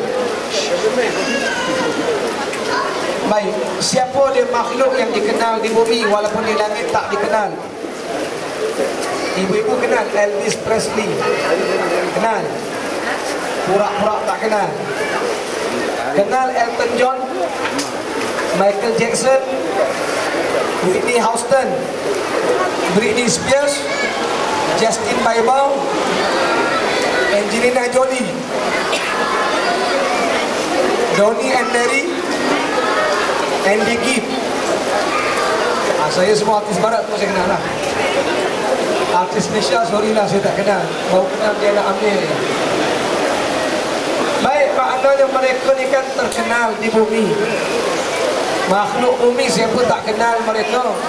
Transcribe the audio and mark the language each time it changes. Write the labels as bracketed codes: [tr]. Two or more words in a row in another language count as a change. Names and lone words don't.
[ms] Baik, siapa dia makhluk yang dikenal di bumi walaupun di langit tak dikenal? Ibu-ibu kenal Elvis Presley? Kenal? Pura-pura tak kenal. Kenal Elton John, Michael Jackson, Whitney Houston, Britney Spears, Justin Bieber, Angelina Jolie, Donnie and Mary, Andy Gibb. Saya semua artis barat pun saya kenal lah. Artis Malaysia, sorry lah saya tak kenal. Baru kenal dia nak ambil. Baik, maknanya mereka ni kan terkenal di bumi. Makhluk bumi siapa tak kenal mereka?